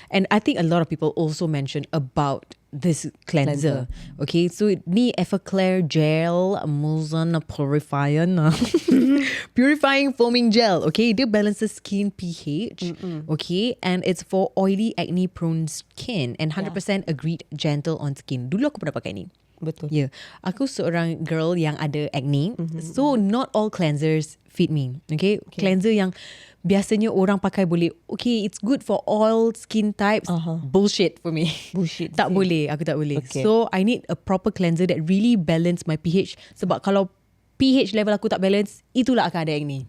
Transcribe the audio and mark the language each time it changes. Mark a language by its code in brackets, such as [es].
[en] And I think a lot of people also mentioned about this cleanser. Okay, so [ms] ni [en] Everclear Gel Emulsion Purifying Purifying Foaming Gel. Okay, [ms] dia [en] balances skin pH. Okay, and it's for oily acne prone skin and 100% agreed gentle on skin. [ms] Dulu aku pernah pakai ni. Betul. [en] Yeah, [ms] aku seorang girl yang ada acne. [en] So not all cleansers fit me. Okay, cleanser [ms] yang biasanya orang pakai boleh, [en] it's good for all skin types. Bullshit for me. Bullshit. [ms] Aku tak boleh. [en] So I need a proper cleanser that really balance my pH. [ms] Sebab kalau pH level aku tak balance, itulah akan ada acne.